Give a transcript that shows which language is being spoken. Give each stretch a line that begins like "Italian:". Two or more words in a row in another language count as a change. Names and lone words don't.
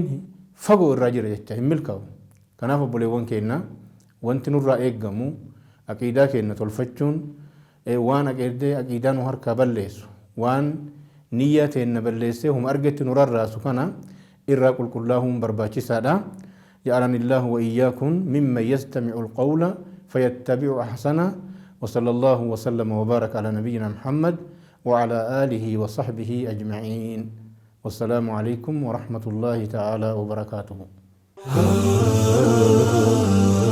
Oromo: fagoo irraa jira jecha hin milkaa'u kanaaf obboleewwan keenya wanti nurraa eeggamu aqiidaa keenya tolfachuun waan aqiidaa nu harkaa balleessu waan niyyaa teenna balleessee huma argetti nu rarraasu kana irraa qulqullaa'uun barbaachisaadha
Arabic: جعلني الله وإياكم ممن يستمع القول فيتبع أحسنه وصلى الله وسلم وبارك على نبينا محمد وعلى آله وصحبه أجمعين والسلام عليكم ورحمة الله تعالى وبركاته